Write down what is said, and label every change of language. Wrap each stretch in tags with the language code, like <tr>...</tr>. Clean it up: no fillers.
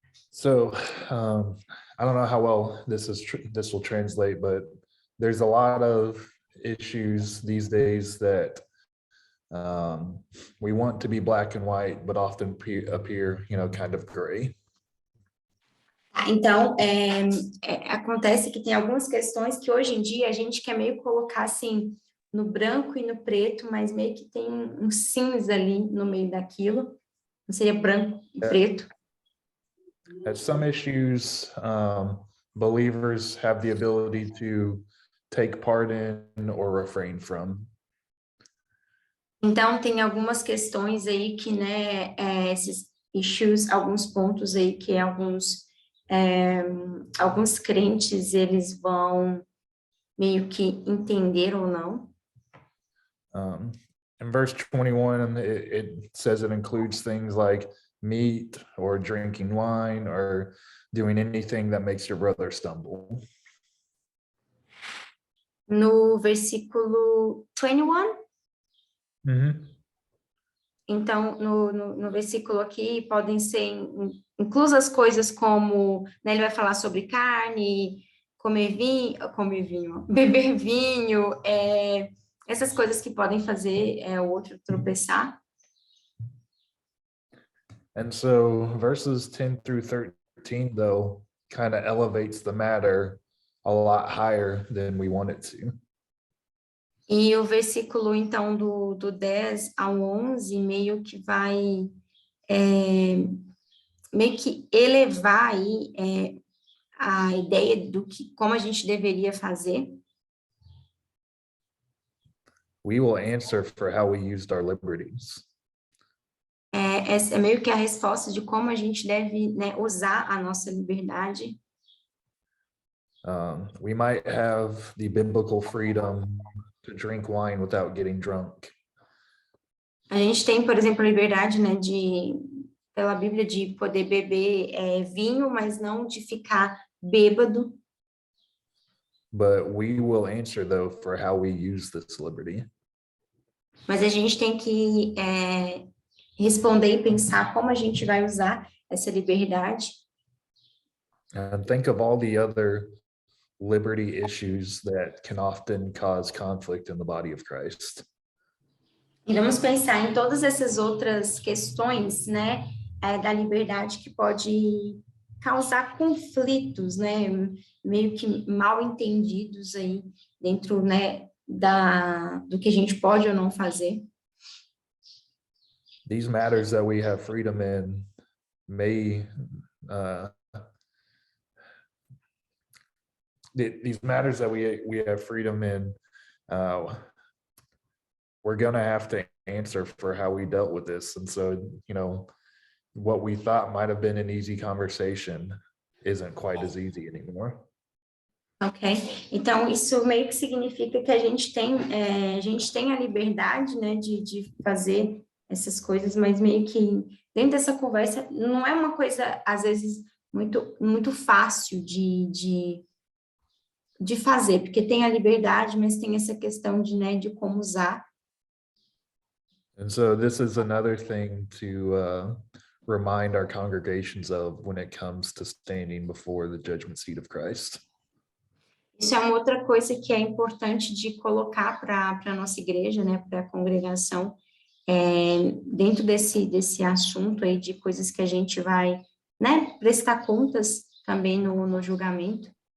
<en>So I don't know how well this will translate, but there's a lot of issues these days that we want to be black and white, but often appear, kind of gray.</en> <pt>Então, acontece que tem algumas questões que hoje em dia a gente quer meio colocar assim no branco e no preto, mas meio que tem um cinza ali no meio daquilo. Não seria branco e preto.</pt> <en>Some issues, believers have the ability to take part in or refrain from.</en> <pt>Então, tem algumas questões aí que, né, esses issues, alguns pontos aí que alguns crentes, eles vão meio que entender ou não.</pt> <en>In verse 21, it says it includes things like meat or drinking wine or doing anything that makes your brother stumble.</en> <pt>No versículo 21, então, no versículo aqui, podem ser inclusas coisas como, né, ele vai falar sobre carne, beber vinho, essas coisas que podem fazer o outro tropeçar.</pt> <en>And so verses 10 through 13, though, kind of elevates the matter a lot higher than we want it to.</en> <pt>E o versículo, então, do 10 ao 11, meio que vai meio que elevar aí a ideia do que, como a gente deveria fazer.</pt> <en>We will answer for how we used our liberties.</en> <pt>É meio que a resposta de como a gente deve, né, usar a nossa liberdade.</pt> <en>We might have the biblical freedom to drink wine without getting drunk.</en> <pt>A gente tem, por exemplo, a liberdade, né, pela Bíblia, de poder beber vinho, mas não de ficar bêbado.</pt> <en>But we will answer, though, for how we use this liberty.</en> <pt>Mas a gente tem que responder e pensar como a gente vai usar essa liberdade.</pt> <en>And think of all the other liberty issues that can often cause conflict in the body of Christ.</en> <pt>E vamos pensar em todas essas outras questões, né, da liberdade que pode causar conflitos, né, meio que mal entendidos aí dentro, né, do que a gente pode ou não fazer.</pt> <en>These matters that we have freedom in may these matters that we have freedom in, we're going to have to answer for how we dealt with this. And so, what we thought might have been an easy conversation isn't quite as easy anymore.</en> <pt>Ok, então isso meio que significa que a gente tem a liberdade, né, de fazer essas coisas, mas meio que dentro dessa conversa não é uma coisa, às vezes, muito fácil de fazer, porque tem a liberdade, mas tem essa questão de como usar.</pt> <en>And so this is another thing to remind our congregations of when it comes to standing before the judgment seat of Christ.</en> <pt>Isso é uma outra coisa que é importante de colocar para a nossa igreja, né, para a congregação, dentro desse assunto aí de coisas que a gente vai, né, prestar contas também no julgamento.</pt>